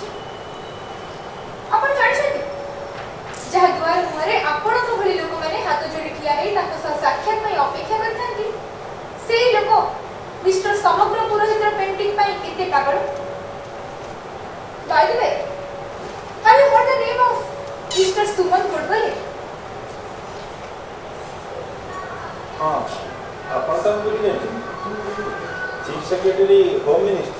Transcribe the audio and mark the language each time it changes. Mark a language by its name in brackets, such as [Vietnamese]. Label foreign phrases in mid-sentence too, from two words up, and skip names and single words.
[Odia] ଆପଣ ଜାଣିଛନ୍ତି ଯାହା ଦୁଆର ମୁହଁରେ ଆପଣଙ୍କ ଭଳି ଲୋକମାନେ ହାତ ଯୋଡ଼ି ଠିଆ ହେଇ ତାଙ୍କ ସହ ସାକ୍ଷାତ ପାଇଁ ଅପେକ୍ଷା କରିଥାନ୍ତି ସେଇ ଲୋକ ମିଷ୍ଟର ସମଗ୍ର ପୁରୋହିତର ପେଣ୍ଟିଂ ପାଇଁ କେତେ ପାଗଳ? [English] by the way have you heard the name of Mr. ସୁମନ ଗୋଡବଲେ? [Odia] ହଁ ଆପଣ ତାଙ୍କୁ ଭୁଲି ଯାଇଛନ୍ତି [English] chief secretary home minister.